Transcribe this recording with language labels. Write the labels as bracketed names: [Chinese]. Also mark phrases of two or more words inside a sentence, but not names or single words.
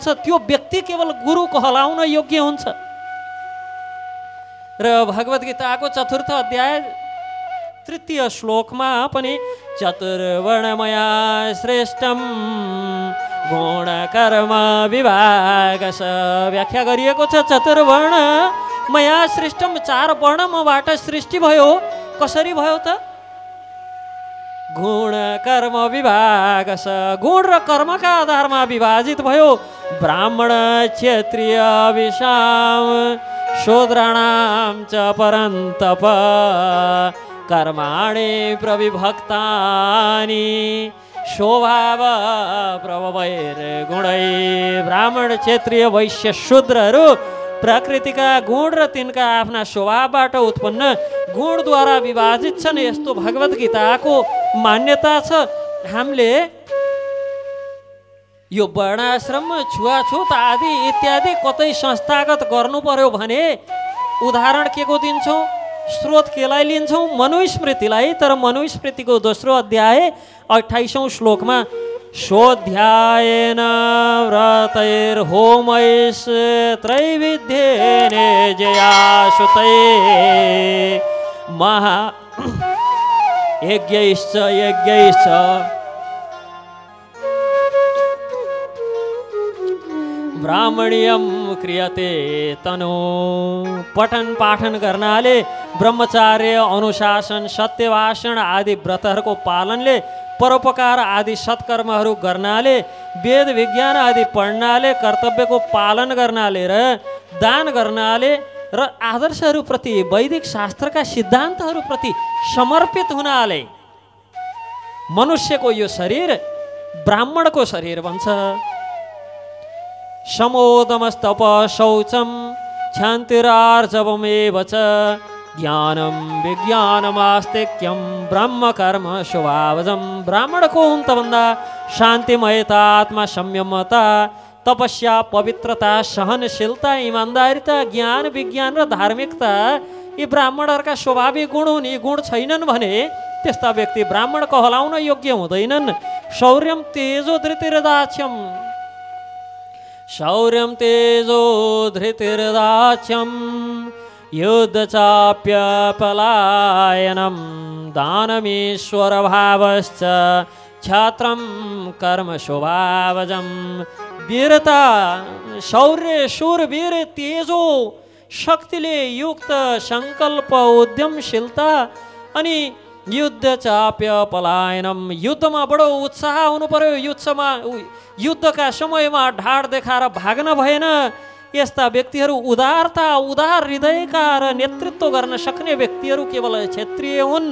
[Nepali] त्यो व्यक्ति केवल गुरु कहलाउन योग्य हुन्छ। र भगवत गीताको 4th अध्याय 3य श्लोकमा पनि [Sanskrit] चतुर्वर्णमया श्रेष्ठम गुण कर्म विभागस [Nepali] व्याख्या गरिएको छ। [Sanskrit] चतुर्वर्णमया श्रेष्ठम, [Nepali] 4 वर्णबाट सृष्टि भयो। कसरी भयो त? गुण कर्म विभाग छ। गुण र कर्मका आधारमा विभाजित भयो। [Sanskrit] ब्राह्मण क्षत्रिय विषाम शूद्राणां च परन्तप कर्माणि प्रविभक्तानि स्वभाव प्रभवैर्गुणै। [Nepali] ब्राह्मण क्षत्रिय वैश्य शूद्रहरू प्रकृतिका गुण र तिनका आफ्ना स्वभावबाट उत्पन्न गुणद्वारा विभाजित छन्। यस्तो भगवत गीताको मान्यता छ। हामीले यो वर्णाश्रम छुवाछुत आदि इत्यादि कतै संस्थागत गर्नु पर्यो भने उदाहरण के को दिन्छौँ, स्रोत केलाई लिन्छौँ, मनुस्मृतिलाई। तर मनुस्मृतिको दोस्रो अध्याय 28औं श्लोकमा [Sanskrit] स्वध्यायेन व्रतैर्होमैश्च त्रैविध्येने जयासुतै महा यज्ञैश्च ब्राह्मण्यम क्रियते तनु। [Nepali] पठन पाठन गर्नाले ब्रह्मचार्य अनुशासन सत्यभाषण आदि व्रतहरूको पालनले परोपकार आदि सत्कर्महरू गर्नाले वेद विज्ञान आदि पढ्नाले कर्तव्यको पालन गर्नाले र दान गर्नाले र आदर्शहरूप्रति वैदिक शास्त्रका सिद्धान्तहरूप्रति समर्पित हुनाले मनुष्यको यो शरीर ब्राह्मणको शरीर बन्छ। [Sanskrit] समोदमस्तप शौचम क्षान्तिरार्जवमेव च ज्ञानम विज्ञानमास्तिक्यम ब्रह्म कर्म स्वभावजम। [Nepali] ब्राह्मणको हुन्तभन्दा शान्तिमयता, आत्मा संयमता, तपस्या, पवित्रता, सहनशीलता, इमान्दारिता, ज्ञान विज्ञान र धार्मिकता यी ब्राह्मणहरूका स्वाभाविक गुण हुन्। यी गुण छैनन् भने त्यस्ता व्यक्ति ब्राह्मण कहलाउन योग्य हुँदैनन्। [Sanskrit] शौर्यम तेजो धृतिर्दाक्ष्यम शौर्यम तेजो धृतिर्दाक्ष्यम युद्ध चाप्य पलायनम दानमीश्वर भावश्च क्षत्रम कर्म स्वभावजम। [Nepali] वीरता, शौर्य, शूरवीर, तेजो, शक्तिले युक्त संकल्प, उद्यमशीलता अनि [Sanskrit] युद्ध चाप्य पलायनम। [Nepali] युद्धमा बडो उत्साह हुनु पर्यो। युद्धका समयमा ढाड देखाएर भाग्न भएन। यस्ता व्यक्तिहरू उदारता, उदार हृदयका र नेतृत्व गर्न सक्ने व्यक्तिहरू केवल क्षत्रिय हुन्।